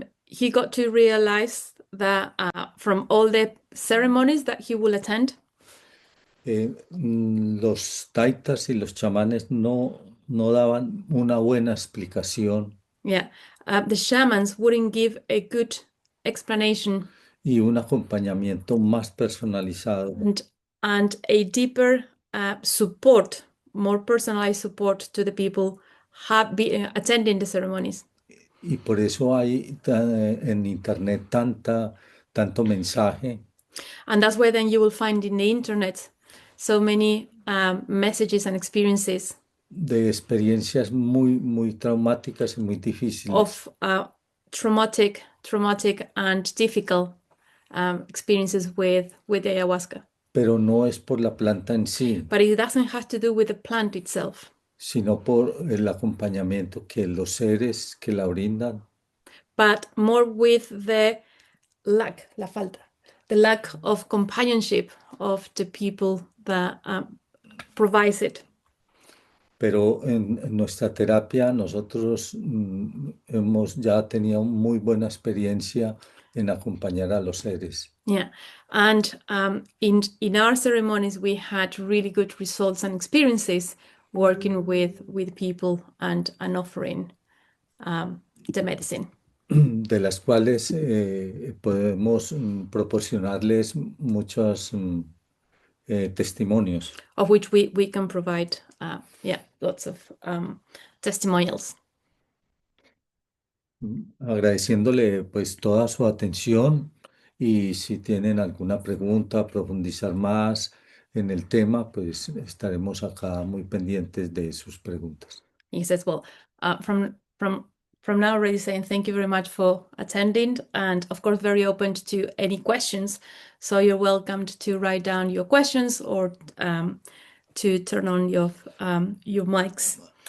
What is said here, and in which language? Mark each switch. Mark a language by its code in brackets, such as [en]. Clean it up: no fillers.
[en] He got to realize that from all the ceremonies that he will attend, [es] los taitas y los chamanes no daban una buena explicación [en] yeah, the shamans wouldn't give a good explanation [es] y un acompañamiento más personalizado. [en] and a deeper support, more personalized support to the people attending the ceremonies. [es] Y por eso hay en internet tanto mensaje [en] And that's why then you will find in the internet so many messages and experiences [es] de experiencias muy traumáticas y muy difíciles, [en] of traumatic and difficult experiences with the ayahuasca. [es] pero no es por la planta en sí, [en] But it doesn't have to do with the plant itself, [es] sino por el acompañamiento que los seres que la brindan [en] but more with [es] la falta, [en] the lack of companionship of the people that provides it. [es] pero en nuestra terapia nosotros hemos ya tenido muy buena experiencia en acompañar a los seres. [en] Yeah, and in our ceremonies we had really good results and experiences working with people and offering the medicine, [es] De las cuales podemos proporcionarles muchos testimonios. [en] of which we can provide lots of testimonials. [es] Agradeciéndole pues toda su atención y si tienen alguna pregunta, profundizar más en el tema, pues estaremos acá muy pendientes de sus preguntas. [en] He says, well, from now already saying thank you very much for attending, and of course very open to any questions. So you're welcomed to write down your questions or to turn on your mics.